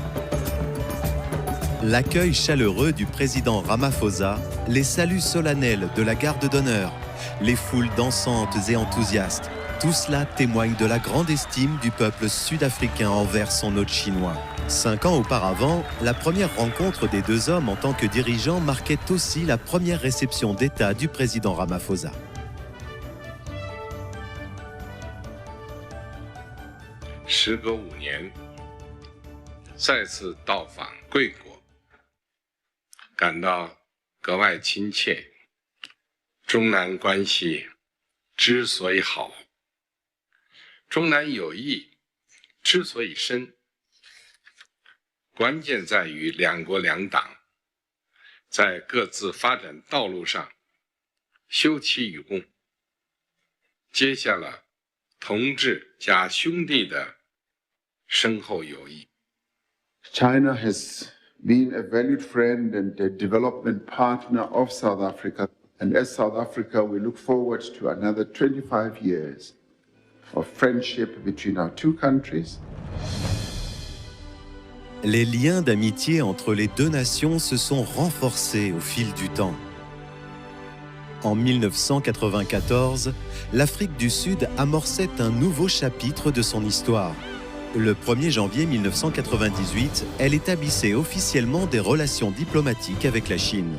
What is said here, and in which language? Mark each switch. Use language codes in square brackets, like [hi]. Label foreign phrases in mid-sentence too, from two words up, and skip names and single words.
[fr] L'accueil chaleureux du président Ramaphosa, les saluts solennels de la garde d'honneur, les foules dansantes et enthousiastes, tout cela témoigne de la grande estime du peuple sud-africain envers son hôte chinois. 5 ans auparavant, la première rencontre des deux hommes en tant que dirigeants marquait aussi la première réception d'État du président Ramaphosa. [zh] 时隔5年，再次到访贵国，感到格外亲切。中南关系之所以好，中南友谊之所以深，关键在于两国两党在各自发展道路上休戚与共，结下了同志加兄弟的深厚友谊。 [en] China has been a valued friend and a development partner of South Africa. And as South Africa, we look forward to another 25 years of friendship between our two countries. [fr] Les liens d'amitié entre les deux nations se sont renforcés au fil du temps. En 1994, l'Afrique du Sud amorçait un nouveau chapitre de son histoire. Le 1er janvier 1998, elle établissait officiellement des relations diplomatiques avec la Chine.